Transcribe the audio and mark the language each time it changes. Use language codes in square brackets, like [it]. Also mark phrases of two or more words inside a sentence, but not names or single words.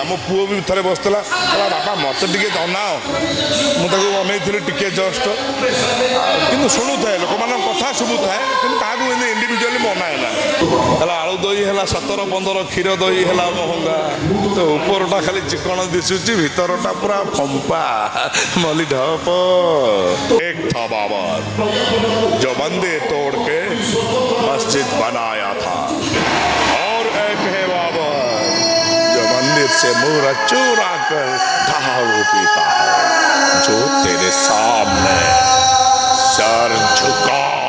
[or] ମୋ ପୁଅ ବି ଥରେ ବସିଥିଲା କହିଲା ବାପା ମୋତେ ଟିକେ ଅନାଅ ମୁଁ ତାକୁ ଅନେଇଥିଲି ଟିକେ ଜଷ୍ଟ କିନ୍ତୁ ଶୁଣୁଥାଏ ଲୋକମାନଙ୍କ କଥା ଶୁଭୁଥାଏ କିନ୍ତୁ କାହାକୁ ଏମିତି ଇଣ୍ଡିଭିଜୁଆଲି ମୁଁ ଅନାଏ ନା। ହେଲା ଆଳୁ ଦହି ହେଲା 17-15 କ୍ଷୀର ଦହି ହେଲା ମହଙ୍ଗା ତ ଉପରଟା ଖାଲି ଚିକଣ ଦିଶୁଛି ଭିତରଟା ପୁରା ଫମ୍ପା ମଲି ଢପ। [hi] एक था बाबर जो मंदिर तोड़ के मस्जिद बनाया था और एक है बाबर जो मंदिर से मुर्गा चुरा कर दारू पीता है जो तेरे सामने सर झुका।